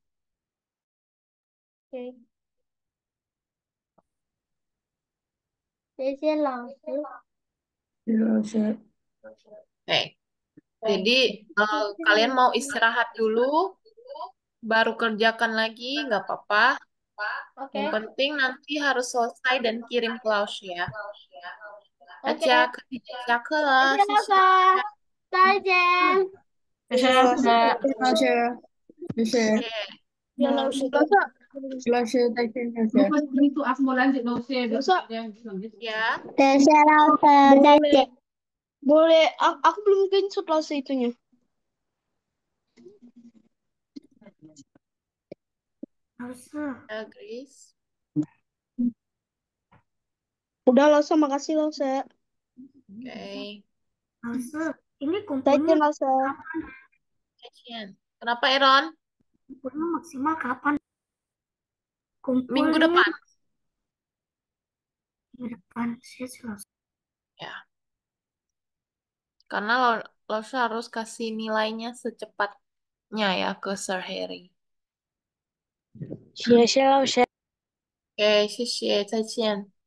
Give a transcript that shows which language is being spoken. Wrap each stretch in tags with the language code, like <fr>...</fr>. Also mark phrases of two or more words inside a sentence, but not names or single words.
<id>Oke. Saya langsung. Oke. Jadi kalian mau istirahat dulu, baru kerjakan lagi, nggak apa-apa. Oke. Yang penting nanti harus selesai dan kirim ke Laos ya.</id> <zh>大</zh> <id>Oke.</id> <zh>家可以下课了，谢谢谢谢大老师，家，再见。</zh> <id>Bisa, Mbak.</id> <zh>老师，就谢是谢。老师，老师再见，老师。</zh> <id>Ya,</id> <zh>等一下，老师，再见。</zh> <id>Boleh, aku belum screenshot langsung itunya. Elsa, Grace. Udah langsung, makasih langsung. Oke. Elsa, ini</id> <zh>再见 langsung.</zh> <id>Kasian. Kenapa Eron? kumpulnya maksimal kapan? Minggu Kumpulnya depan. minggu depan, saya selesai. Ya. Karena lo harus kasih nilainya secepatnya ya ke Sir Harry.</id> <zh>谢谢老师。 Oke, 谢谢，再见。</zh>